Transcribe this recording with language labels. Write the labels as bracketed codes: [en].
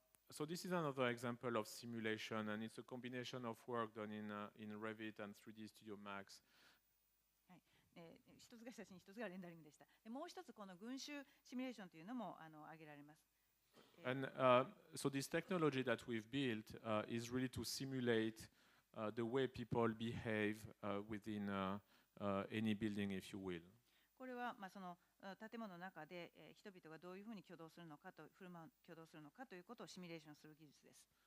[en] So this is another example of simulation, and it's a combination of work done in Revit and 3D Studio Max. [ja] はい。一つが写真、一つがレンダリングでした。でもう一つこの群衆シミュレーションというのも挙げられます。 [en] And so this technology that we've built is really to simulate the way people behave within any building, if you will. [ja] これはその建物の中で人々がどういうふうに挙動するのかと振る舞う挙動するのかということをシミュレーションする技術です。